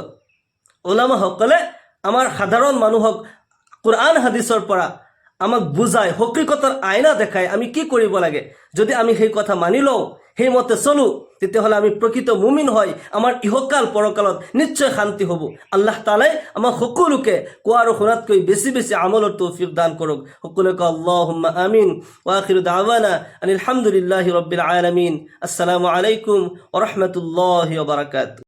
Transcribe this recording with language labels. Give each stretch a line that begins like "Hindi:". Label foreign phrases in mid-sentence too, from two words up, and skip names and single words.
Assamese: ওলামাসকলে আমাৰ সাধাৰণ মানুহক কোৰআন হাদিছৰ পৰা আমাক বুজাই, হকীকতৰ আইনা দেখায় আমি কি কৰিব লাগে। যদি আমি সেই কথা মানি লওঁ, সেইমতে চলোঁ, তেতিয়াহ'লে আমি প্ৰকৃত মুমিন হয়, আমাৰ ইহকাল পৰকালত নিশ্চয় শান্তি হ'ব। আল্লাহ তাআলাই আমাক সকলোকে কোৱা আৰু শুনাতকৈ বেছি বেছি আমলৰ তৌফিক দান কৰক।
Arabic: সকলোকে اللهم آمين. وآخر دعوانا أن الحمد لله رب العالمين. السلام عليكم ورحمة الله وبركاته.